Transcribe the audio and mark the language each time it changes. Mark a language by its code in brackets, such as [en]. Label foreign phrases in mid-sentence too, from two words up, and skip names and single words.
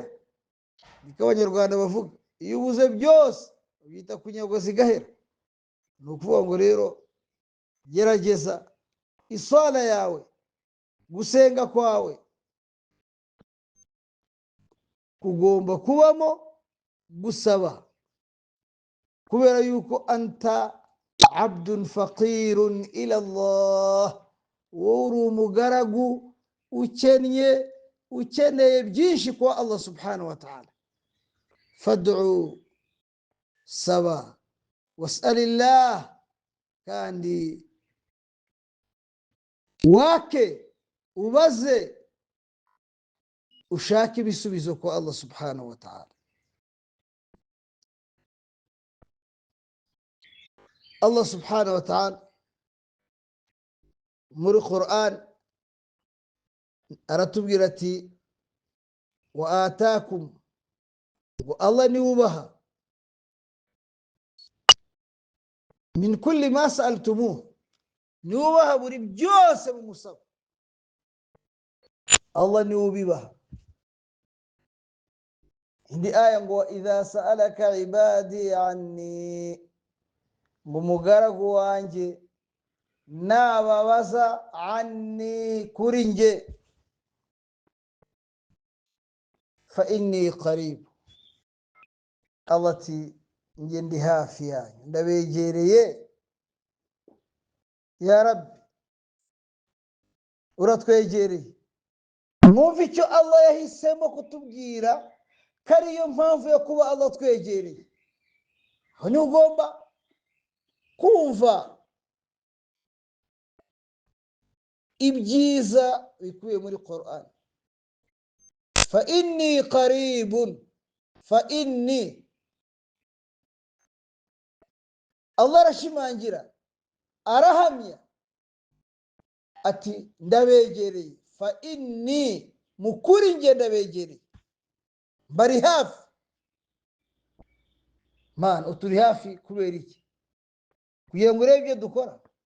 [rw] niko abanyarwanda bavuga, iyo ubuze byose bita kunyagwa zigahera. ni ukuvuga ngo rero gerageza isala yawe, gusenga kwawe kugomba kubamo gusaba, kubera yuko [ar] أنت عبد فقير إلى الله, [rw] wowe uri umugaragu ukennye, ukeneye byinshi kwa [ar] الله سبحانه وتعالى. [rw] fad'u, saba, was'alillah, kandi wake, ubaze, ushake ibisubizo kwa [ar] الله سبحانه وتعالى. [rw] Allah subhanahu wa ta'ala muri Qur'an aratubwira ati [ar] وآتاكم, [rw] ngo Allah ni ubaha [ar] من كل ما سألتموه, [rw] ni ubaha buri byose mumusaba. Allah ni ubibaha. indi aya ngo [ar] إذا سألك عبادي عني, [rw] ngo umugaragu wanjye nababaza anni, kuri nge, [ar] فإني قريب, [rw] Allah ati nge ndi hafi yanyu, ndabegereye. ya Rabbi uratwegereye. mwumva icyo Allah yahisemo kutubwira ko ariyo mpamvu yo kuba Allah twegereye. aho ni ugomba kumva ibyiza bikubiye muri Qur'an. [ar] فإني قريب فإني, [rw] Allah arashimangira, arahamya ati ndabegereye. [ar] فإني, [rw] mukuri nge ndabegereye, bari hafi. Man, uturi hafi kubera iki? Kugira ngo urebe ibyo dukora?